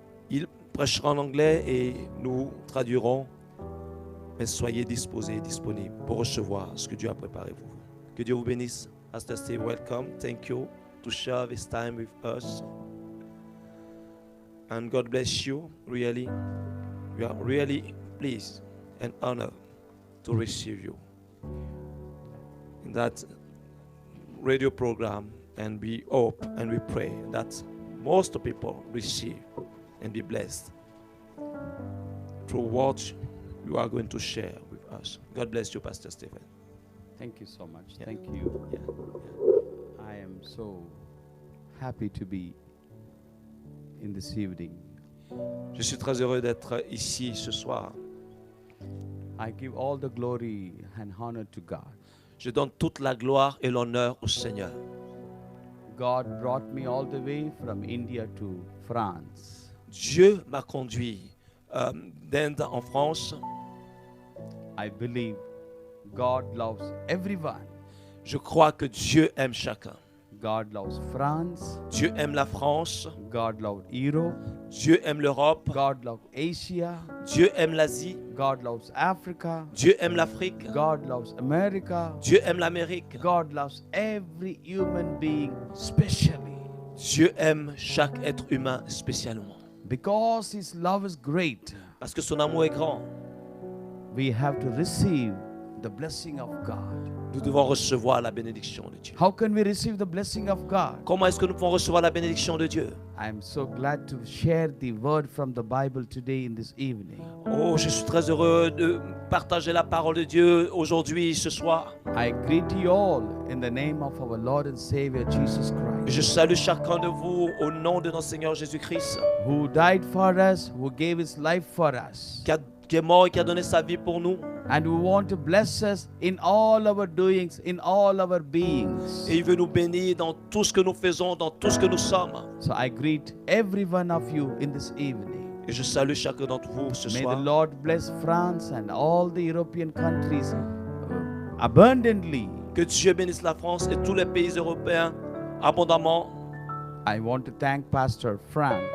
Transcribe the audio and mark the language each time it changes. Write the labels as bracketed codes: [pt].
[fr] Il prêchera en anglais et nous traduirons, mais soyez disposés, disponibles pour recevoir ce que Dieu a préparé pour vous. Que Dieu vous bénisse. [en] Pastor Steve, welcome. Thank you to share this time with us. And God bless you, really. We are really pleased and honored to receive you in that radio program, and we hope and we pray that most people receive and be blessed through what you are going to share with us. God bless you, Pastor Stephen. Thank you so much. Yeah. Thank you. Yeah. I am so happy to be in this evening. [fr] Je suis très heureux d'être ici ce soir. [en] I give all the glory and honor to God. [fr] Je donne toute la gloire et l'honneur au Seigneur. [en] God brought me all the way from India to France. [fr] Dieu m'a conduit d'Inde en France. [en] I believe God loves everyone. [fr] Je crois que Dieu aime chacun. [en] God loves France. [fr] Dieu aime la France. [en] God loves Europe. [fr] Dieu aime l'Europe. [en] God loves Asia. [fr] Dieu aime l'Asie. [en] God loves Africa. [fr] Dieu aime l'Afrique. [en] God loves America. [fr] Dieu aime l'Amérique. [en] God loves every human being specially. [fr] Dieu aime chaque être humain spécialement. [en] Because His love is great, [fr] Parce que son amour est grand. [en] we have to receive the blessing of God. [fr] Nous devons recevoir la bénédiction de Dieu. [en] How can we receive the blessing of God? [fr] Comment est-ce que nous pouvons recevoir la bénédiction de Dieu? [en] I am so glad to share the word from the Bible today in this evening. [fr] Oh, je suis très heureux de partager la parole de Dieu aujourd'hui, ce soir. [en] I greet you all in the name of our Lord and Savior Jesus Christ, [fr] Je salue chacun de vous au nom de notre Seigneur Jésus-Christ, [en] who died for us, who gave His life for us, [fr] qui est mort et qui a donné sa vie pour nous. [en] and who want to bless us in all our doings, in all our beings. [fr] Et il veut nous bénir dans tout ce que nous faisons, dans tout ce que nous sommes. [en] So I greet every one of you in this evening. [fr] Et je salue chacun d'entre vous ce [en] May the [fr] soir. [en] Lord bless France and all the European countries abundantly. [fr] Que Dieu bénisse la France et tous les pays européens abondamment. [en] I want to thank Pastor Frank